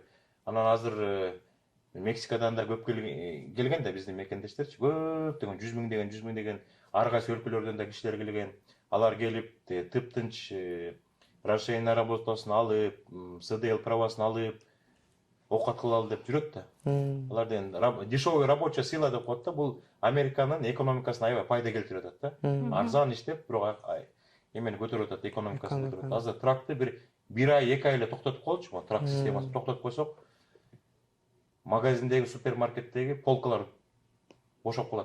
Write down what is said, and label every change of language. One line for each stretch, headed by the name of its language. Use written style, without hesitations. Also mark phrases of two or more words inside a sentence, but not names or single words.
Kyrgyz: Анан азыр Мексикадан да көп келген да биздин мекендештерчи. Көптөгөн 100 миң деген ар кайсы өлкөлөрдөн да кишилер келген. Алар келип тыптынч
Russian: разрешение на работасын
Kyrgyz: алып, СДЛ правасын алып, оокат кылалы деп жүрөт да. Алар деген
Russian: дешевый рабочая сила
Kyrgyz: деп коет да. Бул Американын экономикасына аябай пайда келтирип атат да. Арзан иштеп, бирок эмени көтөрүп атат, экономикасын көтөрүп атат. Азыр тракты бир ай, 2 ай эле токтотуп коелучу, трак системасын токтотуп койсок, магазиндеги, супермаркеттеги полкалар бошоп калат.